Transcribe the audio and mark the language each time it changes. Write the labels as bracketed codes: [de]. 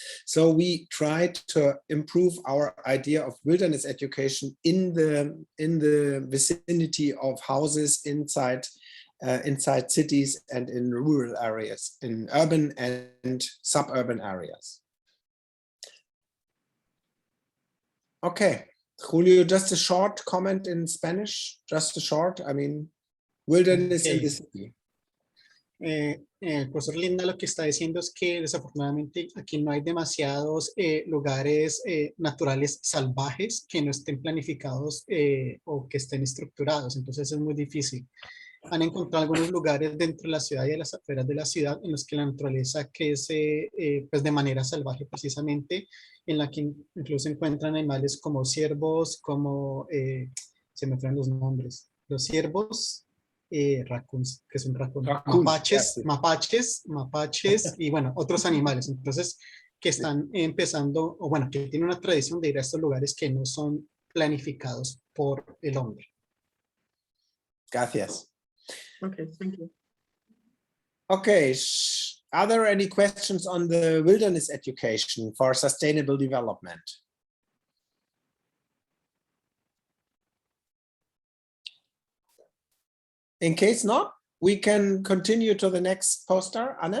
[en] So we tried to improve our idea of wilderness education in the vicinity of houses inside cities and in rural areas, in urban and suburban areas. Okay, Julio, just a short comment in Spanish, just a short, I mean, wilderness in the city. [es] El profesor Linda lo que está diciendo es que desafortunadamente aquí no hay demasiados lugares naturales salvajes que no estén planificados o que estén estructurados, entonces es muy difícil. Han encontrado algunos lugares dentro de la ciudad y de las afueras de la ciudad en los que la naturaleza crece pues de manera salvaje precisamente, en la que incluso encuentran animales como ciervos, como se me fueron los nombres, los ciervos, raccoons, que son [en] Raccoons, [es] mapaches y bueno, otros animales. Entonces, que están empezando, o bueno, que tienen una tradición de ir a estos lugares que no son planificados por el hombre. Gracias. [en] Okay, thank you. Okay, are there any questions on the wilderness education for sustainable development? In case not, we can continue to the next poster, Anna.